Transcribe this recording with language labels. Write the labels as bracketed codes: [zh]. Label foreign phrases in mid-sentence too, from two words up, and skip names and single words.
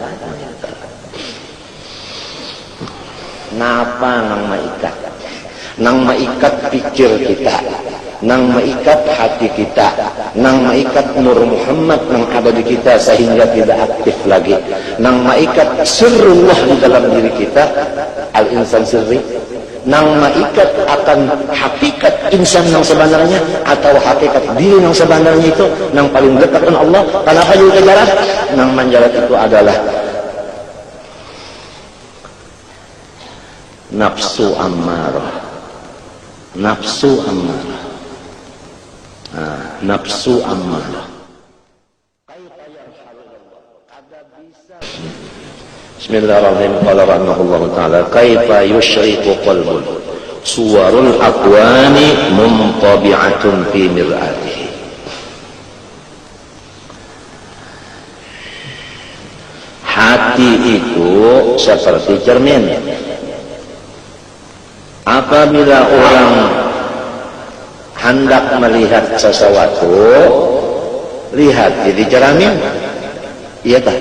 [bjn] Napa nang maikat? Nang maikat pikir kita, nang maikat hati kita, nang maikat Nur Muhammad nang abadi kita sehingga tidak aktif lagi, nang maikat sirrullah di dalam diri kita, [ar] الإنسان سري, [id] nang maikat akan hakikat insan yang sebenarnya atau hakikat diri yang sebenarnya itu nang paling dekat dengan Allah. Kenapa juga jalan? Nang menjalat itu adalah nafsu ammarah, nafsu ammarah. Nafsu ammarah. [ar] Bismillahirrahmanirrahim. قال رحمه الله تعالى، كيف يشرق قلب صور الأكوان منطبعة في مرآته. [id] Hati itu seperti cermin. Apabila orang hendak melihat sesuatu, lihat jadi cermin, iya tak?